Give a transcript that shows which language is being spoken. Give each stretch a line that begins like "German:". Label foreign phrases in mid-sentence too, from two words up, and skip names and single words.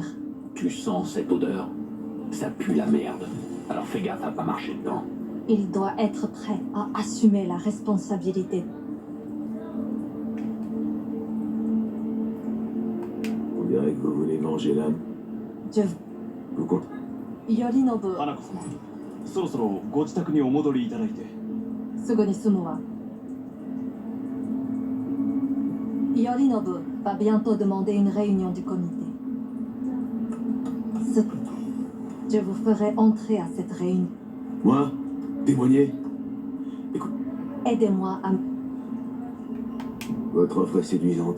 French: Tu sens cette odeur? Ça pue la merde. Alors fais gaffe à pas marcher dedans. Il doit être prêt à assumer la responsabilité. On dirait que vous voulez manger l'âme. Je... Vous comptez? Yorinobu,
Japanese: 花子様、そろそろご自宅にお戻りいただいて。すぐに済むわ。
French: Yorinobu va bientôt demander une réunion du comité. Je vous ferai entrer à cette réunion. Moi? Témoigner? Écoute, Aidez-moi à... votre offre est séduisante.